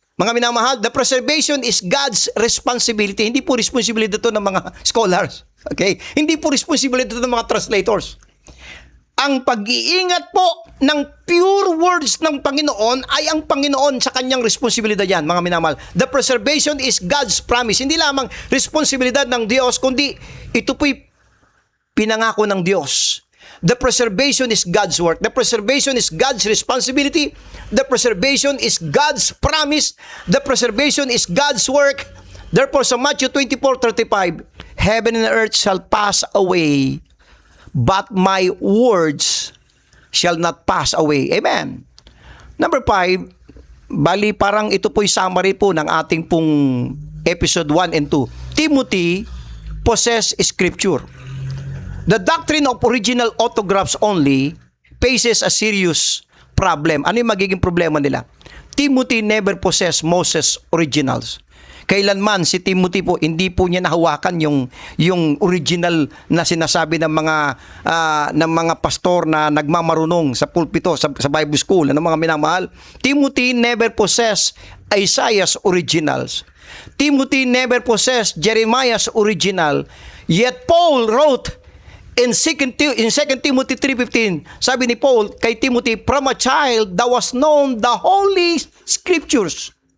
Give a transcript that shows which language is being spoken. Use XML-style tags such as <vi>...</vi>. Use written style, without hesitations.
<tl>Mga minamahal,</tl> <en>the preservation is God's responsibility.</en> <tl>Hindi po responsibility ito ng mga scholars. Okay? Hindi po responsibility ito ng mga translators. Ang pag-iingat po ng pure words ng Panginoon ay ang Panginoon sa kanyang responsibilidad yan, mga minamahal.</tl> <en>The preservation is God's promise.</en> <tl>Hindi lamang responsibilidad ng Diyos, kundi ito po'y pinangako ng Diyos.</tl> <en>The preservation is God's work. The preservation is God's responsibility. The preservation is God's promise. The preservation is God's work. Therefore, sa Matthew 24:35, heaven and earth shall pass away, but my words shall not pass away.</en> <tl>Amen. Number 5, bali parang ito po'y summary po ng ating pong episode 1 and 2.</tl> <en>Timothy possess Scripture. The doctrine of original autographs only faces a serious problem.</en> <tl>Ano yung magiging problema nila?</tl> <en>Timothy never possessed Moses originals.</en> <tl>Kailanman si Timothy po, hindi po niya nahawakan yung original na sinasabi ng mga pastor na nagmamarunong sa pulpito, sa Bible school, ano mga minamahal.</tl> <en>Timothy never possessed Isaiah's originals. Timothy never possessed Jeremiah's original. Yet Paul wrote in 2 Timothy 3:15,</en> <tl>sabi ni Paul kay Timothy,</tl> <en>from a child thou was known the holy scriptures.</en>